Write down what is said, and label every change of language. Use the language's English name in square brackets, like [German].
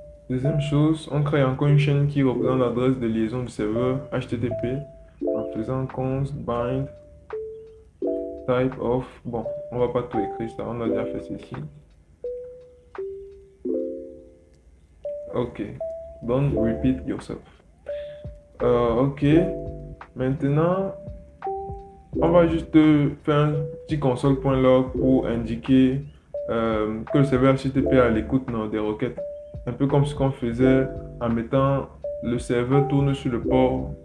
[French] Deuxième chose, on crée encore une chaîne qui représente l'adresse de liaison du serveur HTTP en faisant const bind type of. Bon, on va pas tout écrire ça, on a déjà fait ceci. [English] Ok, don't repeat yourself. [French] Ok, maintenant on va juste faire un petit console.log pour indiquer que le serveur HTTP est à l'écoute des requêtes. Un peu comme ce qu'on faisait en mettant le serveur tourne sur le port.